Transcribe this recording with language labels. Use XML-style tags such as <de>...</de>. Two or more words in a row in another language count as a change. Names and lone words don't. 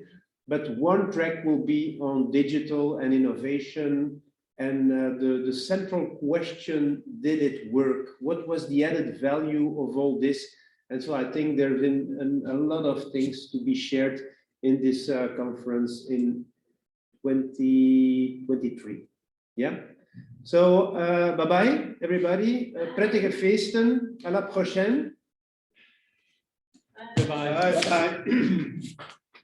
<en>But one track will be on digital and innovation, and the central question, did it work? What was the added value of all this? And so I think there's been a lot of things to be shared in this conference in 2023. Yeah. So bye-bye, everybody.</en> <nl>Prettige feesten.</nl> <fr>À la prochaine.</fr> <en>Bye. Bye. Bye.</en>